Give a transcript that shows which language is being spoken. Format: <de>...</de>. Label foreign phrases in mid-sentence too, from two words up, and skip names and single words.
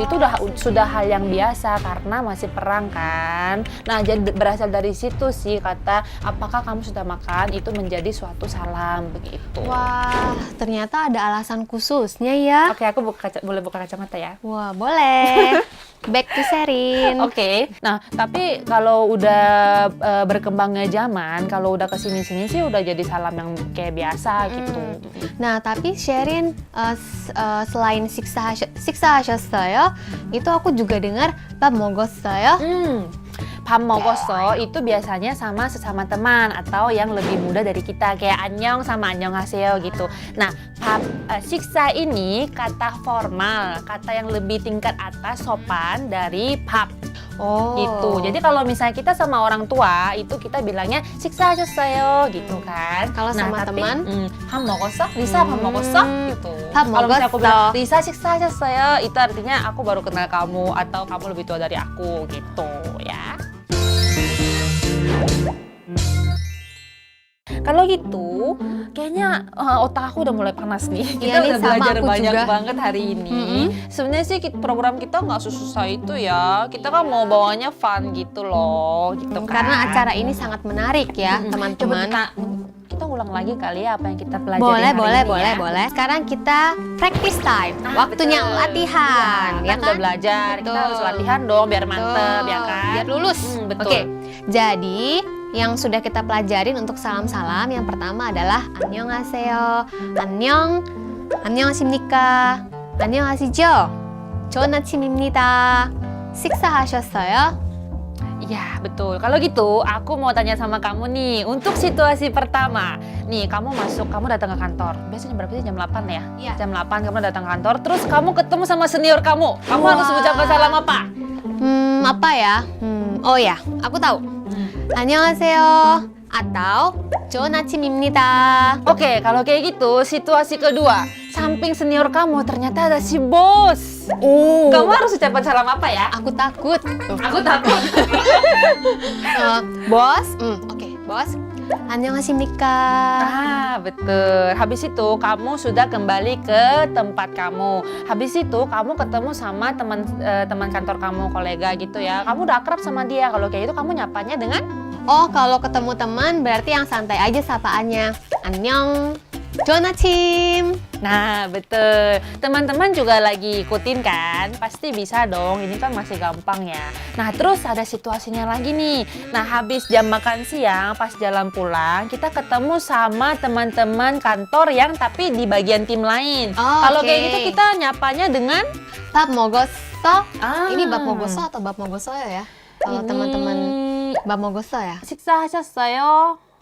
<id>Itu sudah hal yang biasa karena masih perang kan. Nah, jadi berasal dari situ sih kata apakah kamu sudah makan itu menjadi suatu salam begitu. Wah, ternyata ada alasan khususnya ya. Oke, aku boleh buka kacamata ya? Wah, boleh.</id> <en>Back to Sherin.</en> <id>Oke. Nah, tapi kalau udah berkembangnya zaman, kalau udah kesini-sini sih udah jadi salam yang kayak biasa gitu. Nah, tapi Sherin selain 식사하셨어요, itu aku juga dengar</id> <ko>밥 먹었어요. 밥 먹었어</ko> <id>itu biasanya sama sesama teman atau yang lebih muda dari kita kayak annyeong sama annyeonghaseyo gitu. Nah, 식사 ini kata formal, kata yang lebih tingkat atas sopan dari 밥. Gitu. Jadi kalau misalnya kita sama orang tua itu kita bilangnya 식사하셨어요 gitu kan. Kalau sama teman,</id> <ko>밥 먹었어? 리사 밥 먹었어?</ko> <id>Gitu. 밥 Kalau misalnya aku bilang 먹었어. 리사 식사하셨어요 itu artinya aku baru kenal kamu atau kamu lebih tua dari aku gitu ya. Kalau gitu, kayaknya otak aku udah mulai panas nih. Kita Iya nih, udah sama belajar aku banyak juga. banget hari ini. Sebenarnya sih program kita nggak susah itu ya. Kita kan mau bawanya fun gitu loh, gitu kan. Karena acara ini sangat menarik ya, Coba teman-teman. kita ulang lagi kali ya apa yang kita pelajari Boleh. Sekarang kita</id> <en>practice time.</en> <id>Waktunya betul. latihan, Iya, ya kan udah kan? belajar, kita Betul. harus latihan dong biar mantep ya kan. Biar lulus. Betul. Oke. Jadi, yang sudah kita pelajarin untuk salam-salam yang pertama adalah</id> <ko>안녕하세요, 안녕하십니까, 안녕하시죠, 좋은 아침입니다, 식사하셨어요?</ko> <id>Ya betul. Kalau gitu, aku mau tanya sama kamu nih. Untuk situasi pertama, nih kamu datang ke kantor. Biasanya berapa sih? Jam 8 ya? Iya. Jam 8 kamu datang ke kantor. Terus kamu ketemu sama senior kamu. Kamu harus mengucapkan salam apa? Apa ya? Oh ya, aku tahu.</id> <ko>안녕하세요 atau 좋은 아침입니다.</ko> <id>Oke, kalau kayak gitu, situasi kedua. Samping senior kamu ternyata ada si bos. Kamu harus ucapkan salam apa ya? Aku takut. Aku takut. Bos, oke, bos. 안녕하십니까. Betul. Habis itu kamu sudah kembali ke tempat kamu. Habis itu kamu ketemu sama teman kantor kamu, kolega gitu ya. Kamu udah akrab sama dia. Kalau kayak gitu kamu nyapanya dengan Kalau ketemu teman berarti yang santai aja sapaannya.</id> <ko>안녕. 좋은 아침.</ko> <id>Nah, betul. Teman-teman juga lagi ikutin kan? Pasti bisa dong, ini kan masih gampang ya. Nah, terus ada situasinya lagi nih. Nah, habis jam makan siang, pas jalan pulang, kita ketemu sama teman-teman kantor yang tapi di bagian tim lain. Kalau kayak gitu kita nyapanya dengan</id> <ko>밥 먹었어? Ah.</ko> <id>Ini</id> <ko>밥 먹었어</ko> <id>atau</id> <ko>밥 먹었어요</ko> <id>ya? Kalau Ini teman-teman</id> <ko>밥 먹었어</ko> <id>ya? 식사하셨어요?</id>